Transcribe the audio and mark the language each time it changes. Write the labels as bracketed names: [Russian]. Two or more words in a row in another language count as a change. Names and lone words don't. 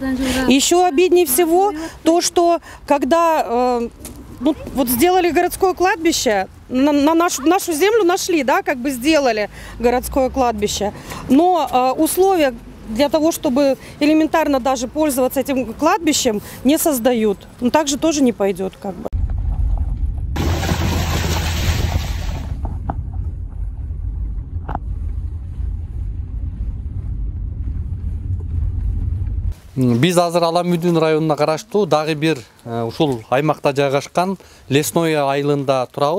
[Russian] Еще обиднее всего то, что когда ну, вот сделали городское кладбище, на нашу землю нашли, да, как бы сделали городское кладбище, но условия для того, чтобы элементарно даже пользоваться этим кладбищем, не создают. Ну, так же тоже не пойдет, как бы. [Kyrgyz] Биз азыр Аламүдүн районуна караштуу дагы бир ушул аймакта жайгашкан Лесной айылында турабыз.